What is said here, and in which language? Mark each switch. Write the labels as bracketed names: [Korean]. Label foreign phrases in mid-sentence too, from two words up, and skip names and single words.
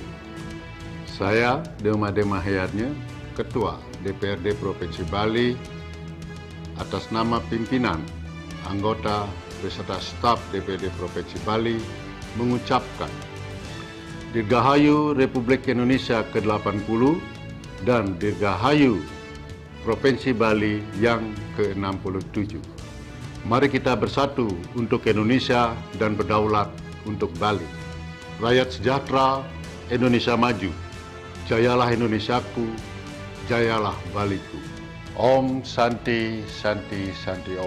[Indonesian] Saya Demade Mahayatnya, Ketua DPRD Provinsi Bali, atas nama pimpinan anggota beserta staf DPD Provinsi Bali mengucapkan Dirgahayu Republik Indonesia ke-80 dan Dirgahayu Provinsi Bali yang ke-67. Mari kita bersatu untuk Indonesia dan berdaulat untuk Bali. Rakyat sejahtera, Indonesia maju. Jayalah Indonesiaku, jayalah Baliku. [Sanskrit] ॐ शान्ति शान्ति शान्ति ॐ.